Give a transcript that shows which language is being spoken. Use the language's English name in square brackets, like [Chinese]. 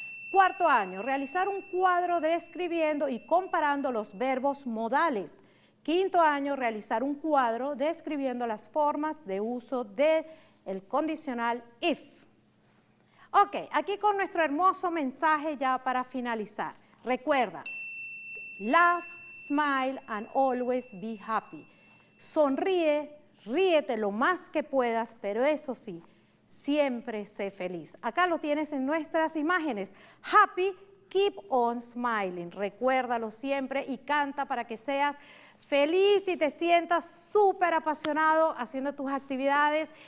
[Spanish] Cuarto año, realizar un cuadro describiendo y comparando los verbos modales. Quinto año, realizar un cuadro describiendo las formas de uso del condicional if. Ok, aquí con nuestro hermoso mensaje ya para finalizar. Recuerda, [English] laugh, smile and always be happy. [Spanish] Sonríe, ríete lo más que puedas, pero eso sí, siempre sé feliz. Acá lo tienes en nuestras imágenes. [English] Happy, keep on smiling. [Spanish] Recuérdalo siempre y canta para que seas feliz y te sientas súper apasionado haciendo tus actividades.